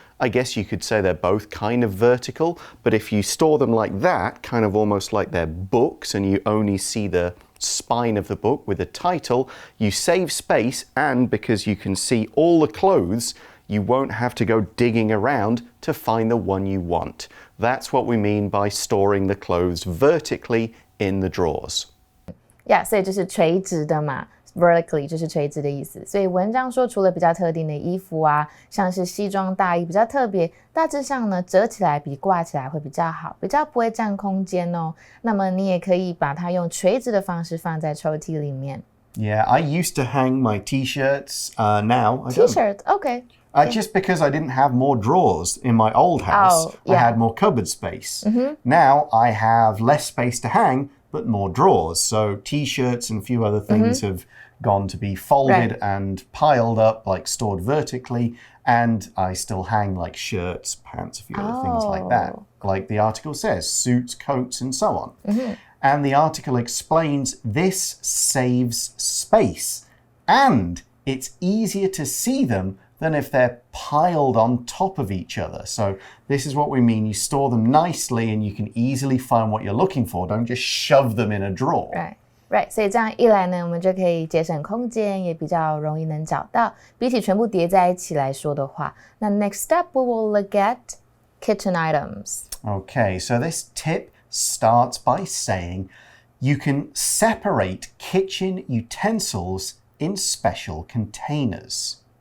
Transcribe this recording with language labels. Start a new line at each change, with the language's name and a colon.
English: I guess you could say they're both kind of vertical, but if you store them like that, kind of almost like they're books and you only see the spine of the book with a title, you save space, and because you can see all the clothes, you won't have to go digging around to find the one you want. That's what we mean by storing the clothes vertically in the drawers.
Chinese: Yeah, 所以就是垂直的嘛。Vertically 就是垂直的意思，所以文章说除了比较特定的衣服啊，像是西装大衣比较特别，大致上呢折起来比挂起来会比较好，比较不会占空间哦。那么你也可以把它用垂直的方式放在抽屉里面。
English: Yeah, I used to hang my t-shirts. Now I don't. T-shirt, okay. Just because I didn't have more drawers in my old house, I had more cupboard space. Now I have less space to hang, but more drawers. So t-shirts and a few other things have gone to be folded and piled up, like stored vertically, and I still hang like shirts, pants, a few other things like that. Like the article says, suits, coats, and so on. And the article explains this saves space, and it's easier to see them than if they're piled on top of each other. So this is what we mean. You store them nicely and you can easily find what you're looking for. Don't just shove them in a drawer.
Chinese: Right, 所以这样一来呢，我们就可以节省空间，也比较容易能找到。比起全部叠在一起来说的话，那
English: next up we will look at kitchen items. Okay, so this tip starts by saying you can separate kitchen utensils in special containers.